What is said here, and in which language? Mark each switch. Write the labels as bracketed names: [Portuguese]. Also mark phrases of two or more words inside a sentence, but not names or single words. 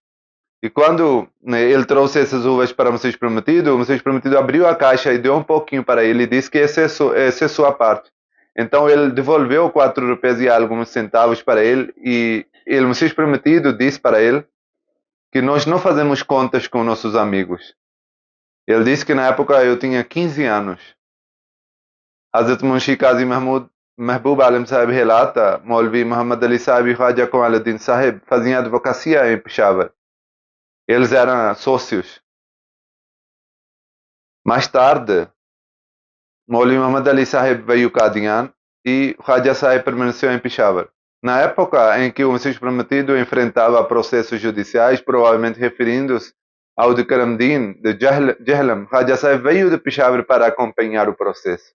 [Portuguese] E quando ele trouxe essas uvas para o Messias Prometido abriu a caixa e deu um pouquinho para ele e disse que essa é sua parte. Então ele devolveu 4 rupias e alguns centavos para ele e o Messias Prometido disse para ele que nós não fazemos contas com nossos amigos. Ele disse que na época eu tinha 15 anos. Hazrat Munshi Qazi Mahbub Alam Sahib relata, Maulvi Muhammad Ali Sahib e Khwaja Kamaluddin Sahib faziam advocacia em Peshawar. Eles eram sócios. Mais tarde, Maulvi Muhammad Ali Sahib veio Qadian e Khwaja Sahib permaneceu em Peshawar. Na época em que o Messias Prometido enfrentava processos judiciais, provavelmente referindo-se ao de Karamdin, de Jahlam, Khwaja Sahib veio de Peshawar para acompanhar o processo.